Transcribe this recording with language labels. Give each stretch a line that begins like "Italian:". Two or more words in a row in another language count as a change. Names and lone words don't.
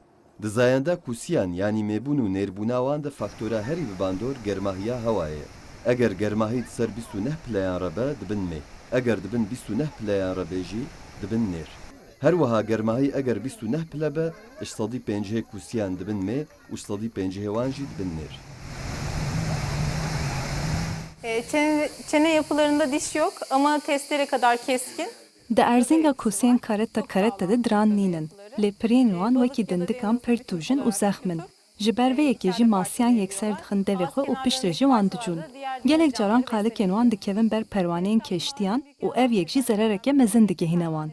Kurdish: Di zayenda kusiyan yanî mêbûn û nêrbûna wan de faktora herî bibandor germahiya hewayê ye. Eger germahî di ser 29 pileyan re be dibin mê. Eger dibin 29 pileyan re be jî dibin nêr. Her wiha germahî eger 29 pile be, ji sedî pêncihê kusiyan dibin mê û ji sedî pêncihê wan jî dibin nêr.
Turkish: Çene yapılarında diş yok ama testere kadar keskin.
Kurdish: Di erzinga kusiyên karetta de diran nînin. Lê pirên wan wekî dindikan pir tûjin û zexmin. Ji ber vê yekê jî masiyan yekser dixin devê xwe û piştre jî wan dicûn. Gelek caran qalikên wan dikevin ber perwaneyên keştiyan û ev yek jî zerereke mezin digihîne wan.